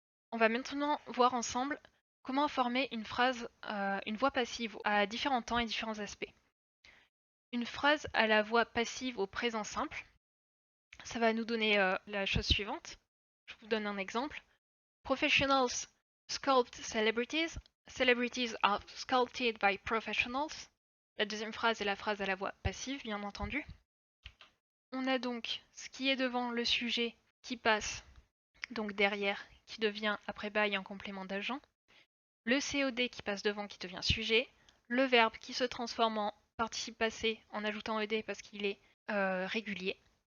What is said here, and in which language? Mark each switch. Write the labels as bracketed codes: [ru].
[fr] On va maintenant voir ensemble comment former une phrase, une voix passive à différents temps et différents aspects. Une phrase à la voix passive au présent simple, ça va nous donner la chose suivante. Je vous donne un exemple. [en] Professionals sculpt celebrities. Celebrities are sculpted by professionals. [fr] La deuxième phrase est la phrase à la voix passive, bien entendu. On a donc ce qui est devant le sujet qui passe donc derrière, qui devient après by un complément d'agent. Le COD qui passe devant qui devient sujet. Le verbe qui se transforme en participe passé en ajoutant ed parce qu'il est régulier.